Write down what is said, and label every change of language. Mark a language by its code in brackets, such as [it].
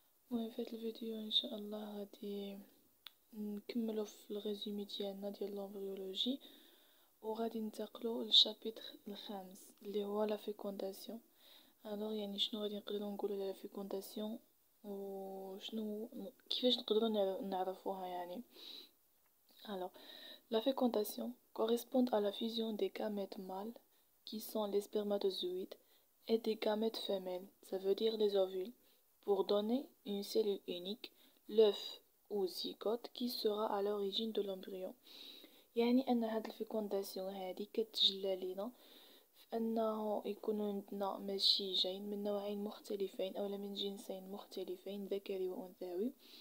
[ar] المهم في هذا الفيديو ان شاء الله غادي نكملوا في الريزومي ديالنا ديال لامبريولوجي، وغادي ننتقلوا للشابيتر الخامس اللي هو لا فيكونداسيون. الوغ يعني شنو غادي نقدروا نقولوا على لا فيكونداسيون وشنو كيفاش نقدروا نعرفوها يعني. [fr] Alors, la fécondation correspond à la fusion des gamètes mâles, qui sont les spermatozoïdes, et des gamètes femelles, ça veut dire les ovules, pour donner une cellule unique, l'œuf ou zygote, qui sera à l'origine de l'embryon. [ar] يعني أن هاد الفيكونداسيون هادي كتجلى لينا في أنه يكون عندنا مشيجين من نوعين مختلفين أو من جنسين مختلفين ذكري وأنثوي.